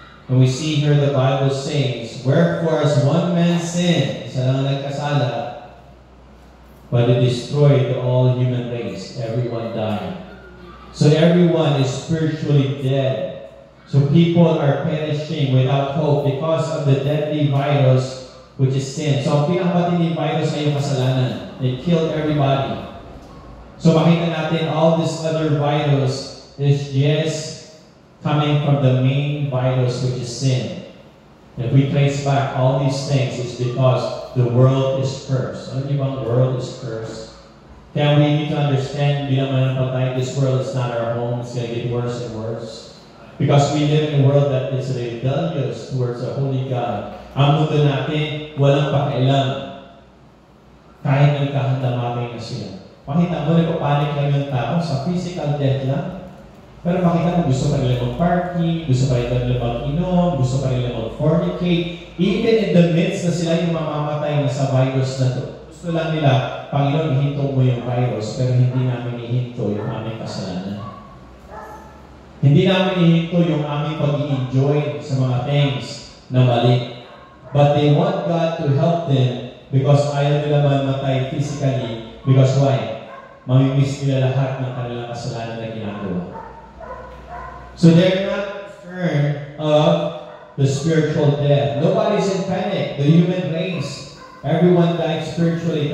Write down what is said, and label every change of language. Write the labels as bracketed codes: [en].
[en] And we see here the Bible says, wherefore as one man sinned, [tl] isa lang nagkasala, [en] but it destroyed the all human race. Everyone died. So everyone is spiritually dead. So people are perishing without hope because of the deadly virus, which is sin. [tl] So ang pinakamatinding virus ay yung kasalanan. [en] It killed everybody. [tl] So makita natin [en] all this other virus is just coming from the main virus, which is sin. If we trace back all these things, it's because the world is cursed. [tl] Alam niyo bang [en] world is cursed? Kaya we need to understand, [tl] bilang mananampalataya, [en] this world is not our home. It's going to get worse and worse. Because we live in a world that is rebellious towards a holy God. [tl] Ang mundo natin, walang pakialam. Kahit nagkahandamamay na sila. Makita mo, nagpapanik lang yung tao sa physical death lang. Pero makita mo, gusto pa nila mag-party, gusto pa nila mag-inom, gusto pa nila mag-fornicate. [en] Even in the midst [tl] na sila yung mamamatay na sa virus na to. Gusto lang nila, Panginoon, ihinto mo yung virus, pero hindi namin ihinto yung aming kasalanan. Hindi namin ihinto yung aming pag-i-enjoy sa mga things na mali. [en] But they want God to help them because [tl] ayaw nila mamatay physically. [en] Because why? [tl] Mamimiss nila lahat ng kanilang kasalanan na ginagawa. [en] So they're not concerned of the spiritual death. Nobody's in panic. The human race, everyone died spiritually.